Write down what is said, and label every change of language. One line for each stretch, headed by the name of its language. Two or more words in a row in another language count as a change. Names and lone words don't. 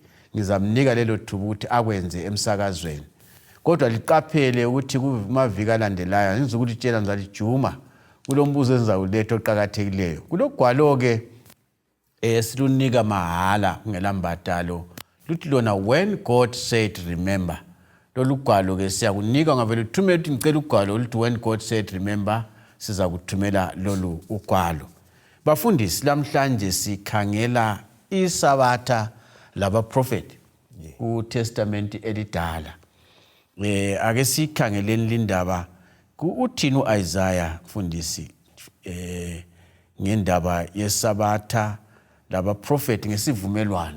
North Ndebele: Ngizamnika lelo thuba ukuthi akwenze emsakazweni. Kodwa liqaphele ukuthi kumaviki alandelayo ngizokutshela ngizalijuma kulombuzo engizawuletha oqhakathekileyo. Kulogwalo ke silunika mahala kungelambadalo. Luthi lona when God said remember. Lolugwalo ke siyakunika ngavele uthumela ukuthi ngicela ugwalo oluthi when God said remember siza kuthumela lolu ugwalo. Bafundisi lamhlanje sikhangela isabatha laba prophet uTestament elidala. Ake sikhangeleni lindaba uthini uIsaiah mfundisi ngendaba yesabatha laba prophet ngesivumelwano.